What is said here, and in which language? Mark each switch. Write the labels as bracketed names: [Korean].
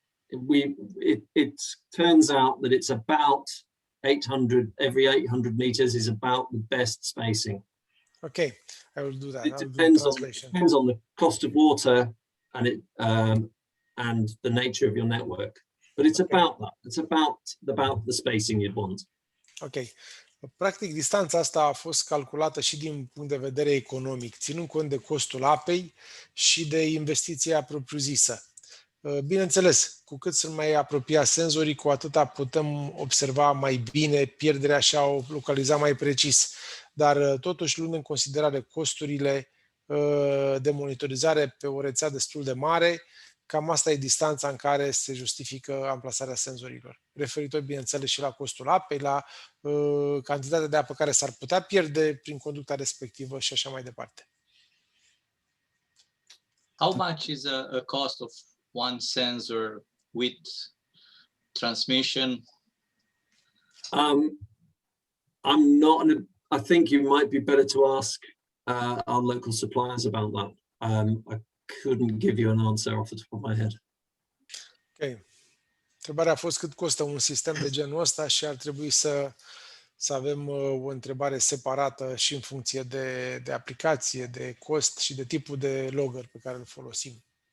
[English] It turns out that it's about 800, every 800 meters is about the best spacing. Okay, I will do that. It depends on the cost of water and the nature of your network. But it's about that. It's about the spacing you'd want. [Romanian] Ok. Practic, distanța asta a fost calculată și din punct de vedere economic, ținând cont de costul apei și de investiția propriu-zisă. Bineînțeles, cu cât sunt mai apropiați senzorii, cu atâta putem observa mai bine pierderea și a o localiza mai precis. Dar totuși, luând în considerare costurile de monitorizare pe o rețea destul de mare, cam asta e distanța în care se justifică amplasarea senzorilor. Referitor, bineînțeles, și la costul apei, la cantitatea de apă care s-ar putea pierde prin conducta respectivă și așa mai departe. [English] How much is a cost of one sensor with transmission? I'm not. I think you might be better to ask our local suppliers about that. I couldn't give you an answer off the top of my head. [Romanian] Ok. Întrebarea a fost cât costă un sistem de genul ăsta și ar trebui să avem o întrebare separată și în funcție de aplicație, de cost și de tipul de logger pe care îl folosim.